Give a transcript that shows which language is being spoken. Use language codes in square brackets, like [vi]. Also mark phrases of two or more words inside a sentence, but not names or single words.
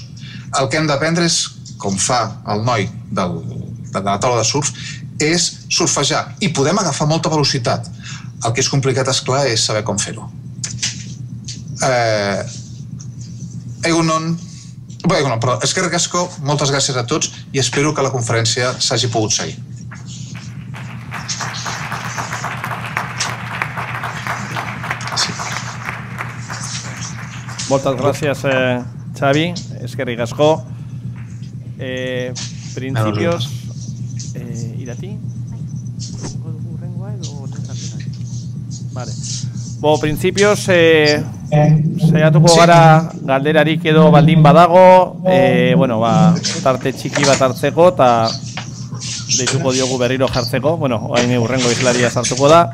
[ca] El que hem d'aprendre és, com fa el noi de la taula de surf, és surfejar. I podem agafar molta velocitat. El que és complicat, esclar, és saber com fer-ho. [eu] Però eskerrik asko, [ca] moltes gràcies a tots i espero que la conferència s'hagi pogut seguir. Moltes gràcies, Xavi, [eu] eskerrik asko. [es] Principios... irati? Vale. [eu] Principios, saiatuko gara galderarik edo baldin badago, tarte txiki bat hartzeko eta deituko diogu berriro jartzeko, hain urrengo islaria sartuko da.